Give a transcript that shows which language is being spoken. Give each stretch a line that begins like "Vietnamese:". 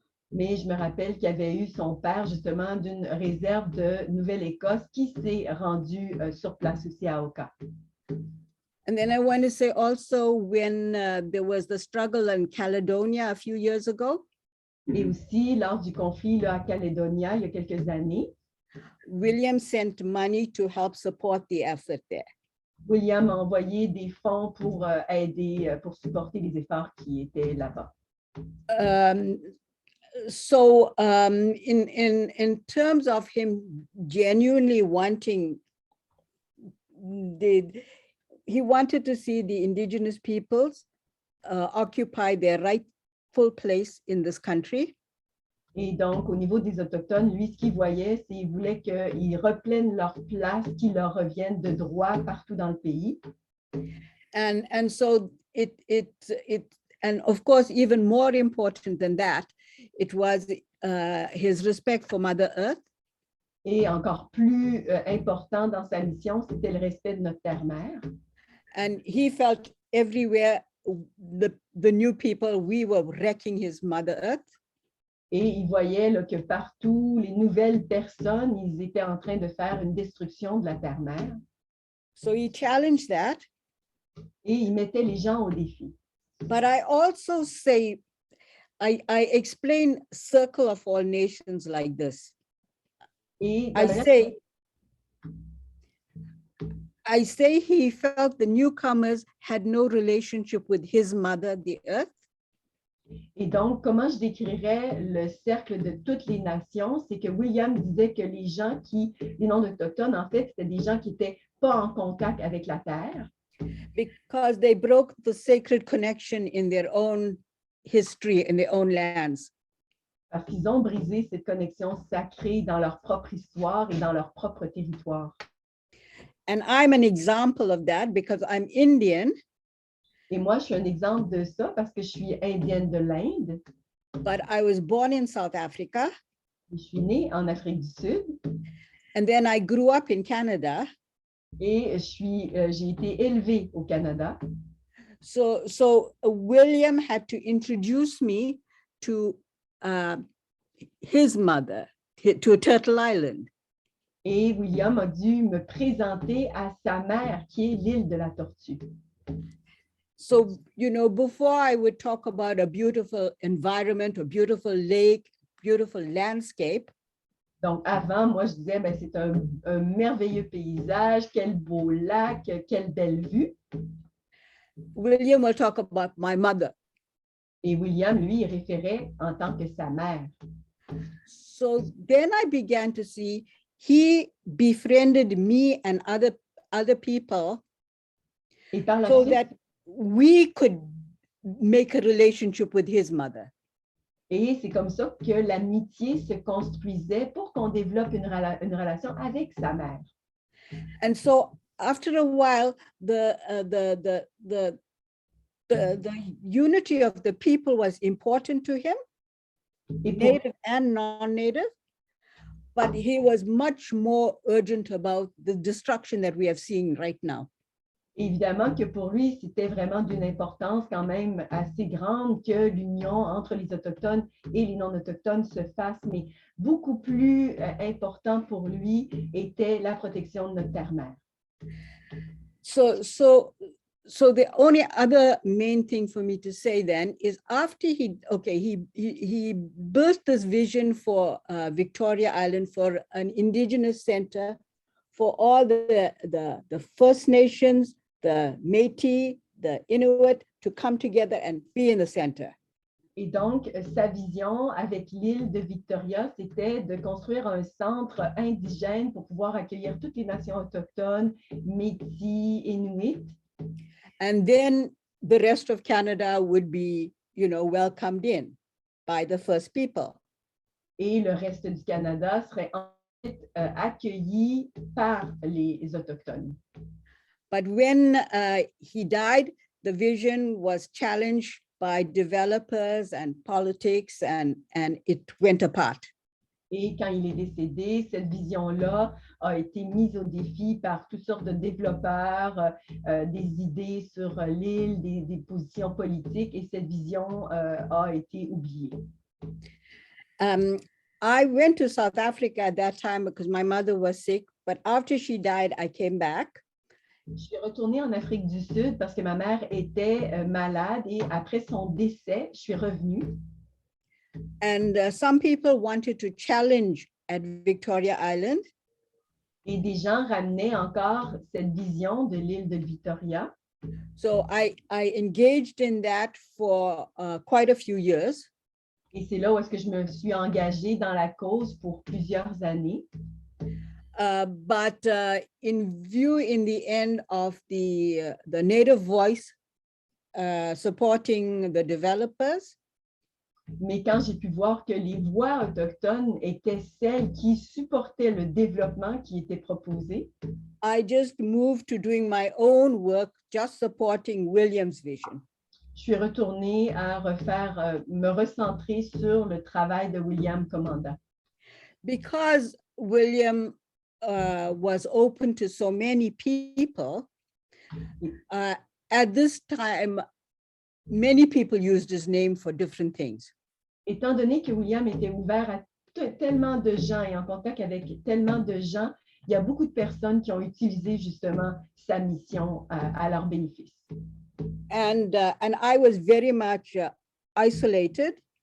French: Mais je me rappelle qu'il y avait eu son père justement d'une réserve de Nouvelle-Écosse qui s'est rendu sur place aussi à Oka.
English: And then I want to say also when there was the struggle in Caledonia a few years ago.
French: Et aussi lors du conflit là, à Caledonia il y a quelques années,
English: William sent money to help support the effort there.
French: William a envoyé des fonds pour aider, pour supporter les efforts qui étaient là-bas.
English: So in terms of him genuinely wanting, he wanted to see the indigenous peoples occupy their rightful place in this country.
French: Et donc, au niveau des Autochtones, lui, ce qu'il voyait, c'est qu'il voulait qu'ils reprennent leur place, qu'ils leur reviennent de droit partout dans le pays.
English: And so and of course, even more important than that, it was his respect for Mother Earth.
French: Et encore plus important dans sa mission, c'était le respect de notre terre-mère.
English: And he felt everywhere the new people, we were wrecking his Mother Earth.
French: Et il voyait là, que partout, les nouvelles personnes, ils étaient en train de faire une destruction de la terre-mère.
English: So he challenged that.
French: Et il mettait les gens au défi.
English: But I also say, I explain circle of all nations like this.
French: Et de
English: I
French: la manière-
English: say he felt the newcomers had no relationship with his mother, the earth.
French: Et donc, comment je décrirais le cercle de toutes les nations, c'est que William disait que les non-autochtones, en fait, c'était des gens qui n'étaient pas en contact avec la terre.
English: Because they broke the sacred connection in their own history, in their own lands.
French: Parce qu'ils ont brisé cette connexion sacrée dans leur propre histoire et dans leur propre territoire.
English: And I'm an example of that because I'm Indian,
French: Et moi, je suis un exemple de ça parce que je suis indienne de l'Inde.
English: but I was born in South Africa.
French: Je suis née en Afrique du Sud
English: And then I grew up in Canada.
French: et j'ai été élevée au Canada.
English: So William had to introduce me to his mother, to Turtle Island.
French: Et William a dû me présenter à sa mère, qui est l'île de la Tortue.
English: So, before I would talk about a beautiful environment, a beautiful lake, beautiful landscape,
French: Donc, avant, moi, je disais, ben, c'est un merveilleux paysage, quel beau lac, quelle belle vue.
English: William will talk about my mother.
French: Et William, lui, il référait en tant que sa mère.
English: So then I began to see he befriended me and other people
French: Et par la
English: so
French: suite,
English: that we could make a relationship with his mother.
French: et c'est comme ça que l'amitié se construisait pour qu'on développe une relation avec sa mère.
English: And so after a while, the unity of the people was important to him,
French: Et pour,
English: native and non-native, but he was much more urgent about the destruction that we are seeing right now.
French: évidemment que pour lui, c'était vraiment d'une importance quand même assez grande que l'union entre les Autochtones et les non-autochtones se fasse, mais beaucoup plus important pour lui était la protection de notre terre-mère.
English: So the only other main thing for me to say then is after he built this vision for Victoria Island for an indigenous center for all the First Nations, the Métis, the Inuit to come together and be in the center.
French: Et donc, sa vision avec l'île de Victoria, c'était de construire un centre indigène pour pouvoir accueillir toutes les nations autochtones, Métis, Inuit.
English: And then the rest of Canada would be, welcomed in by the first people.
French: Et le reste du Canada serait ensuite accueilli par les Autochtones.
English: But when he died, the vision was challenged by developers and politics, and it went apart.
French: Et quand il est décédé, cette vision-là a été mise au défi par toutes sortes de développeurs, des idées sur l'île, des positions politiques, et cette vision a été oubliée.
English: I went to South Africa at that time because my mother was sick, but after she died, I came back.
French: Je suis retournée en Afrique du Sud parce que ma mère était malade et après son décès, je suis revenue.
English: And some people wanted to challenge at Victoria Island.
French: Et des gens ramenaient encore cette vision de l'île de Victoria.
English: So I engaged in that for quite a few years.
French: Et c'est là où est-ce que je me suis engagée dans la cause pour plusieurs années.
English: But in view, in the end, of the native voice supporting the developers,
French: Mais quand j'ai pu voir que les voix autochtones étaient celles qui supportaient le développement qui était proposé,
English: I just moved to doing my own work, just supporting William's vision.
French: je suis retournée à me recentrer sur le travail de William Commandant.
English: Because William was open to so many people, at this time, many people used his name for different things.
French: Étant donné que William était ouvert à tellement de gens et en contact avec tellement de gens, il y a beaucoup de personnes qui ont utilisé justement sa mission à leur bénéfice.
English: And I was very much isolated.